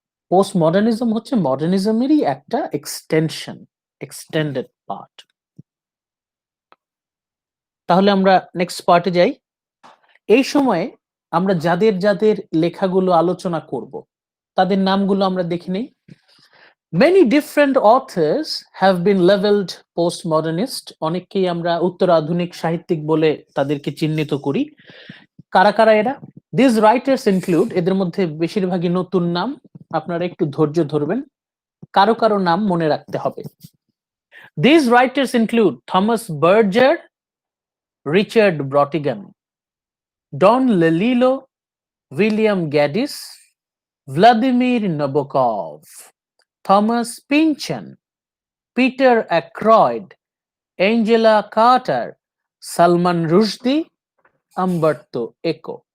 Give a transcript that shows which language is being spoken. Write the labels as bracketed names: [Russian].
[Bangla] Post modernism হচ্ছে মডার্নিজমেরই একটা extension, extended part. তাহলে আমরা নেক্সট পার্টে যাই। এই সময়ে আমরা যাদের যাদের লেখাগুলো আলোচনা করব তাদের নামগুলো আমরা দেখে নেই। [English] Many different authors have been labeled postmodernist. [Bangla] অনেককেই আমরা উত্তর আধুনিক সাহিত্যিক বলে তাদেরকে চিহ্নিত করি। কারা কারা এরা? [English] These writers include, [Bangla] এদের মধ্যে বেশিরভাগই নতুন নাম, আপনারা একটু ধৈর্য ধরবেন, কারো কারো নাম মনে রাখতে হবে। [English] These writers include Thomas Berger, Richard Brautigan, Don Lelilo, William Gaddis, Vladimir Nabokov, Thomas Pynchon, Peter Ackroyd, Angela Carter, Salman Rushdie, Umberto Eco।